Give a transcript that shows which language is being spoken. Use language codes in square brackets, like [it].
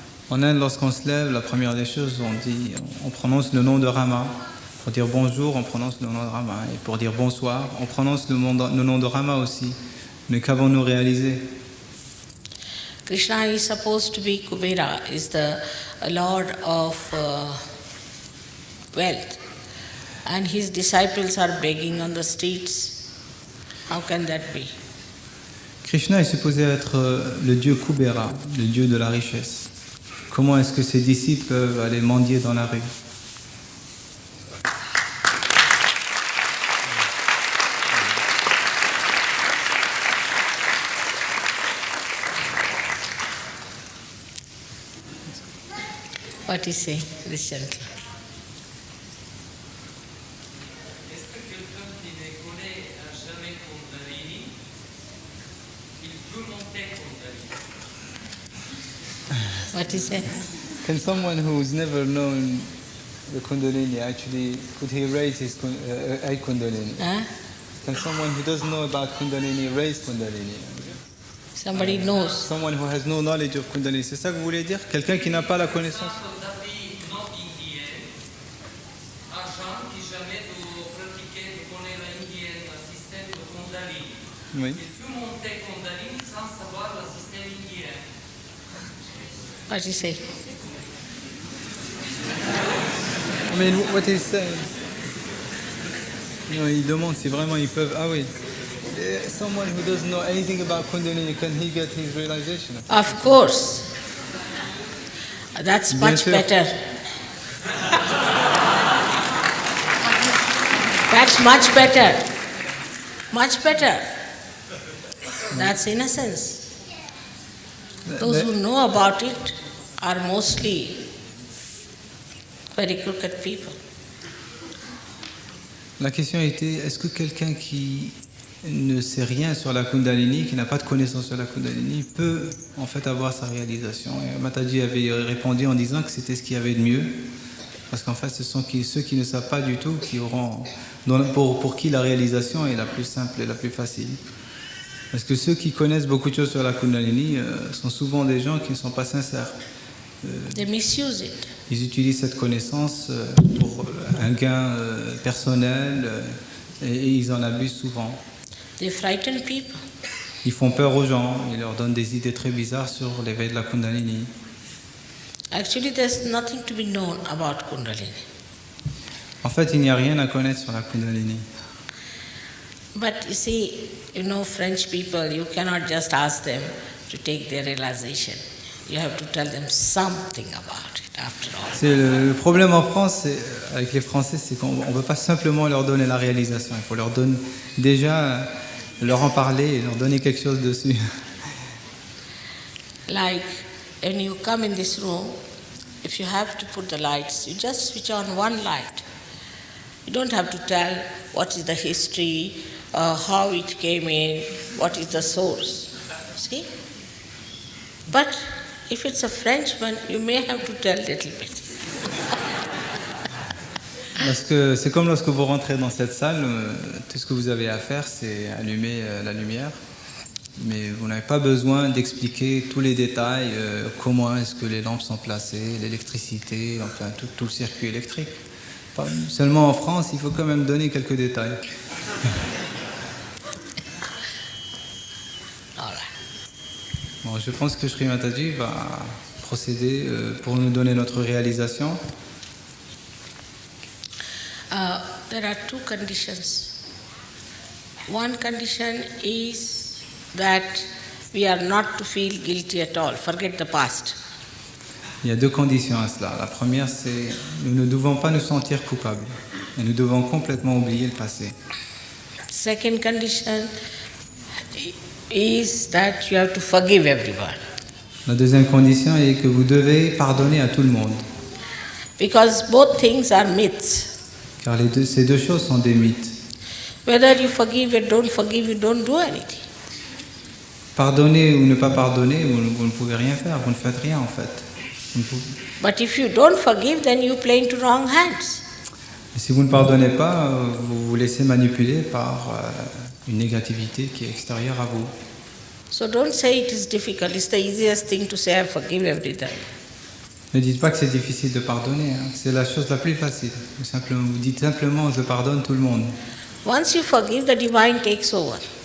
[fr] En Inde, lorsqu'on se lève, la première des choses, on prononce le nom de Rama. Pour dire bonjour, on prononce le nom de Rama. Et pour dire bonsoir, on prononce le nom de Rama aussi. Mais qu'avons-nous réalisé? [en] Krishna is supposed to be Kubera, is the lord of wealth. And his disciples are begging on the streets. How can that be? [fr] Krishna est supposé être le dieu Kubera, le dieu de la richesse. Comment est-ce que ses disciples peuvent aller mendier dans la rue? [en] What is saying, this gentleman? [fr] Est-ce que quelqu'un qui ne connaît jamais Kundalini, il peut monter Kundalini? [en] What is it? Can someone who's never known the Kundalini actually, could he raise his Kundalini? Huh? Can someone who doesn't know about Kundalini raise Kundalini? Somebody knows. Someone who has no knowledge of Kundalini, [fr] c'est ça que vous voulez dire? Quelqu'un qui n'a pas la connaissance? D'avis non indien, un gens qui jamais de pratiquer, de connaître l'indien, un système de Kundalini. Oui. Il peut monter Kundalini sans savoir le système indien. [en] What is it? I mean, what he's saying. [fr] Non, il demande si vraiment ils peuvent. Ah oui. [en] Someone who doesn't know anything about Kundalini, can he get his realization? Of course. That's [fr] Bien [en] much [fr] sûr. [en] better. That's much better. Much better. That's innocence. Those who know about it are mostly very crooked people. [fr] La question était, est-ce que quelqu'un qui ne sait rien sur la Kundalini, qui n'a pas de connaissance sur la Kundalini, peut en fait avoir sa réalisation? Et Mataji avait répondu en disant que c'était ce qu'il y avait de mieux, parce qu'en fait ce sont ceux qui ne savent pas du tout qui auront, pour qui la réalisation est la plus simple et la plus facile. Parce que ceux qui connaissent beaucoup de choses sur la Kundalini sont souvent des gens qui ne sont pas sincères. [en] They misuse it. [fr] Ils utilisent cette connaissance pour un gain personnel et ils en abusent souvent. [en] They frighten people. [fr] Ils font peur aux gens, ils leur donnent des idées très bizarres sur l'éveil de la Kundalini. [en] Actually, there's nothing to be known about Kundalini. [fr] En fait, il n'y a rien à connaître sur la Kundalini. [en] But you see, French people, you cannot just ask them to take their realization. You have to tell them something about it, after all. [fr] C'est le problème en France, avec les Français, c'est qu'on ne peut pas simplement leur donner la réalisation. Il faut leur donner déjà, leur en parler et leur donner quelque chose dessus. [en] Like when you come in this room, if you have to put the lights, you just switch on one light. You don't have to tell what is the history, how it came in, what is the source. See? But if it's a Frenchman, you may have to tell a little bit. [fr] Parce que c'est comme lorsque vous rentrez dans cette salle, tout ce que vous avez à faire, c'est allumer la lumière. Mais vous n'avez pas besoin d'expliquer tous les détails, comment est-ce que les lampes sont placées, l'électricité, enfin tout le circuit électrique. Seulement en France, il faut quand même donner quelques détails. Bon, je pense que Sri Mataji va procéder pour nous donner notre réalisation. [en] There are two conditions. One condition is that we are not to feel guilty at all. Forget the past. [fr] Il y a deux conditions à cela. La première, c'est nous ne devons pas nous sentir coupables et nous devons complètement oublier le passé. [en] Second condition is that you have to forgive everyone. [fr] La deuxième condition est que vous devez pardonner à tout le monde, [en] Because both things are myths. [fr] car ces deux choses sont des mythes. [en] Whether you forgive or don't do anything. [fr] Pardonner ou ne pas pardonner, vous ne pouvez rien faire, vous ne faites rien en fait. [en] But if you don't forgive, then you play into wrong hands. [fr] Si vous ne pardonnez pas, vous vous laissez manipuler par une négativité qui est extérieure à vous. [en] So don't say it is difficult. It's the easiest thing to say I forgive everything. [fr] Ne dites pas que c'est difficile de pardonner, hein. C'est la chose la plus facile. Vous dites simplement je pardonne tout le monde. [en] Once you forgive, the divine takes over.